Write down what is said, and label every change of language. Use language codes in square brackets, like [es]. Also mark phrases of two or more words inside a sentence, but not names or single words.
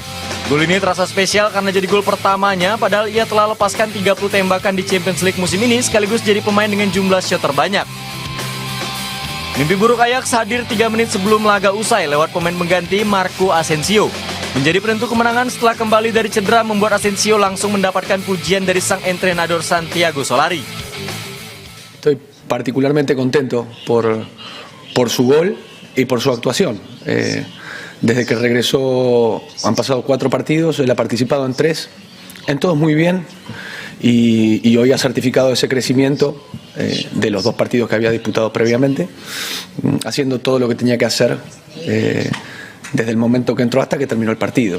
[id] Gol ini terasa spesial karena jadi gol pertamanya, padahal ia telah lepaskan 30 tembakan di Champions League musim ini sekaligus jadi pemain dengan jumlah shot terbanyak. Mimpi buruk Ajax hadir 3 menit sebelum laga usai lewat pemain pengganti Marco Asensio. Menjadi penentu kemenangan setelah kembali dari cedera membuat Asensio langsung mendapatkan pujian dari sang entrenador Santiago Solari. [es] Estoy particularmente contento por su gol y por su actuación. Desde que regresó han pasado 4 partidos, él ha participado en 3, en todos muy bien y hoy ha certificado ese crecimiento de los 2 partidos que había disputado previamente, haciendo todo lo que tenía que hacer desde el momento que entró hasta que terminó el partido.